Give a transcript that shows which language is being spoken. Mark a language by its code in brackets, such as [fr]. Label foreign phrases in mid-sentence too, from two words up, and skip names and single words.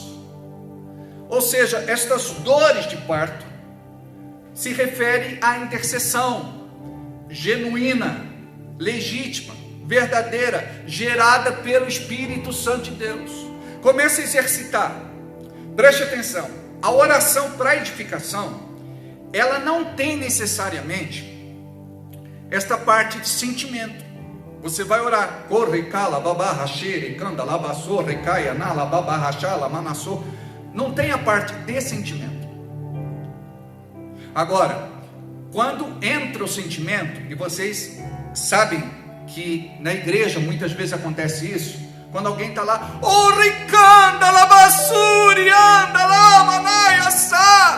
[pt] Ou seja, estas dores de parto se referem à intercessão genuína, legítima, verdadeira, gerada pelo Espírito Santo de Deus. Comece a exercitar. Preste atenção. a oração para edificação, ela não tem necessariamente esta parte de sentimento. Você vai orar, corre, cala, babá, xere, canda, labassou, recaia, nala, babá, rachala, manassou. Não tem a parte de sentimento. Agora, quando entra o sentimento, e vocês sabem que na igreja muitas vezes acontece isso, quando alguém está lá, oh, ricanda, labassuri, anda lá, manaia, sá.